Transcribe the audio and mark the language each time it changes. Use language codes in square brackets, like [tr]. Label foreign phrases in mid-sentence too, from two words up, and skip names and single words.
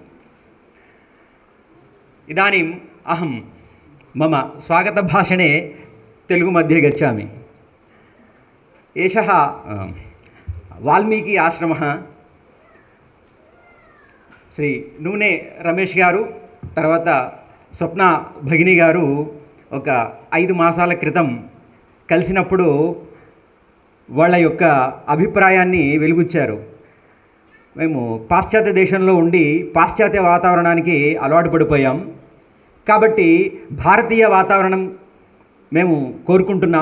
[sa] इदानीम् अहं मम स्वागतभाषणे तेलुगुमध्ये गच्छामि। एषः वाल्मीकि आश्रमः। [te] శ్రీ నూనె రమేశ్ గారు తర్వాత స్వప్న భగిని గారు ఒక 5 మాసాల క్రితం కలిసినప్పుడు వాళ్ళ యొక్క అభిప్రాయాన్ని వెలుగుచ్చారు. మేము పాశ్చాత్య దేశంలో ఉండి పాశ్చాత్య వాతావరణానికి అలవాటు పడిపోయాం, కాబట్టి భారతీయ వాతావరణం మేము కోరుకుంటున్నాం.